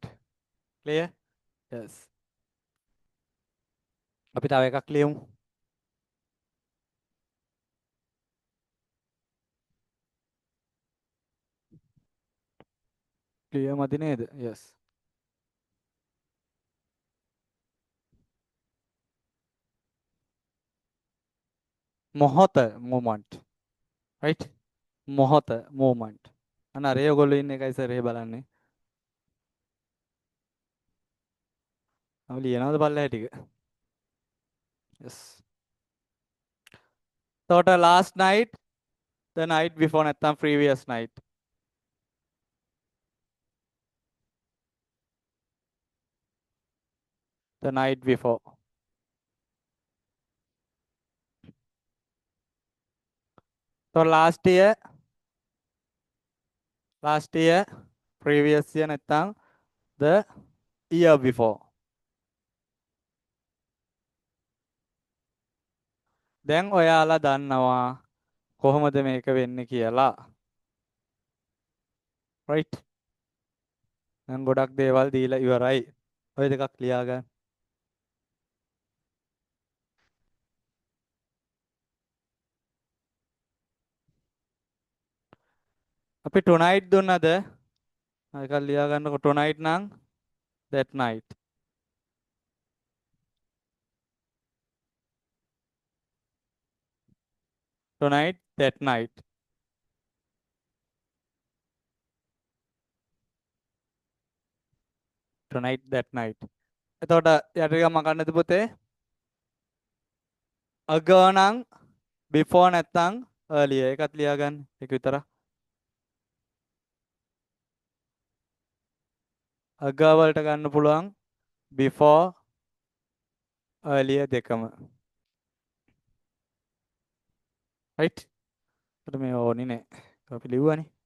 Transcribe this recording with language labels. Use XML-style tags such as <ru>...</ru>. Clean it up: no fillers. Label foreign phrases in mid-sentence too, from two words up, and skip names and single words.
<en>Clear? Yes.</en> <si>අපි තව එකක් ලියමු. Clear මදි නේද? Yes. මොහොත moment.</si> <en>Right? මොහොත moment.</en> <si>අන්න අර ඒගොල්ලෝ ඉන්න එකයි සර් එහෙ බලන්නේ. අපි ලියනවද බලලා ටික?</si> <en>Yes. එතකොට last night, the night before නැත්තම් previous night. The night before. So last year, previous year නැත්තම් the year before.</en> <si>දැන් ඔයාලා දන්නවා කොහොමද මේක වෙන්නේ කියලා. Right? දැන් ගොඩක් දේවල් දීලා ඉවරයි. ඔය දෙකක් ලියා ගන්න. අපි tonight දුන්නද? ඒක ලියා ගන්නකො tonight නම්</si> <en>that night. Tonight that night. Tonight that night.</en> <si>එතකොට යට ටික මකන්නද පුතේ? ago නම් before නැත්තම් earlier. ඒකත් ලියා ගන්න. ඒක විතරක්. අග්ගා වලට ගන්න පුළුවන්</si> <en>before earlier</en> <si>දෙකම.</si> <en>right?</en> <si>ඒකට මේ ඕනේ නෑ. අපි ලිව්වනේ.</si>